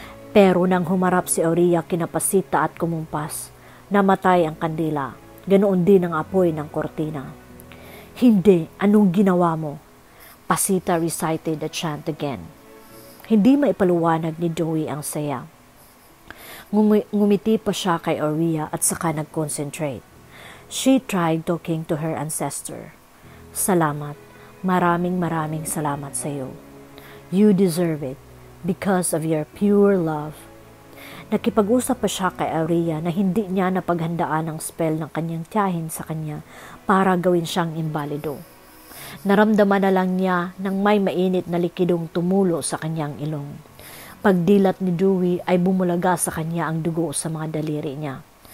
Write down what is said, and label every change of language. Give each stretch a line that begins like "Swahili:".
Filipino: Pero nang humarap si Aurea kina Pasita at kumumpas, namatay ang kandila. Ganoon din ang apoy ng kortina. Hindi, anong ginawa mo?
English: Pasita recited the chant again.
Filipino: Hindi maipaluwanag ni Dewey ang saya. Ngumiti pa siya kay Aurea at saka nag-concentrate.
English: She tried talking to her ancestor.
Filipino: Salamat. Maraming salamat sa iyo.
English: You deserve it because of your pure love.
Filipino: Nakipag-usap pa siya kay Aurea na hindi niya napaghandaan ang spell ng kanyang tiyahin sa kanya para gawin siyang imbalido. Naramdaman na lang niya nang may mainit na likidong tumulo sa kanyang ilong. Pagdilat ni Dewey ay bumulaga sa kanya ang dugo sa mga daliri niya.